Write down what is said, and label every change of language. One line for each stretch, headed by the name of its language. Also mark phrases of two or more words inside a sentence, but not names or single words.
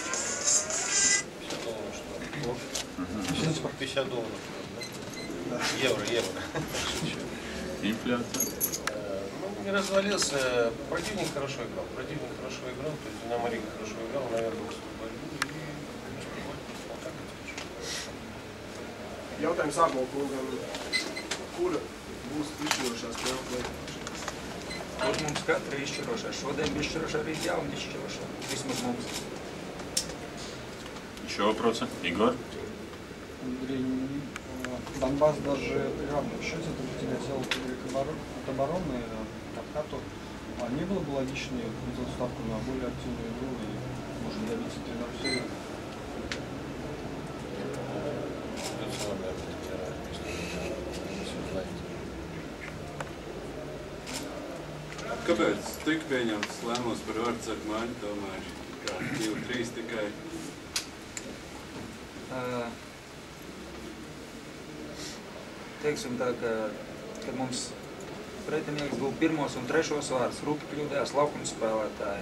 Russian: Все думаю, что сейчас по $50, да? Евро. Инфляция. Ну, не развалился. Противник хорошо играл. То есть Динамо Рига хорошо играл, наверное, уступали.
Latvian: Jautājums Ābolkungam, kura būs izšķirošā spēle play-offā? Tur mums katra ir izšķirošā. Šodien bija izšķirošā, arī jauna izšķirošā. Vismaz mums.
Russian: Еще вопросы? Игорь? Андрей, Донбасс даже при равном счете для тебя сделал от обороны к откату. А не было бы логичнее сделать ставку на более активную игру и, может, добиться 3-0 серии?
Latvian: Kāpēc tika pieņemts lēmums par vārdsargu maiņu tomēr kā 2-3 tikai? Teiksim tā, kad mums pretinieks guva pirmos un trešos vārdus, Rupi kļūdījās laukuma spēlētāji.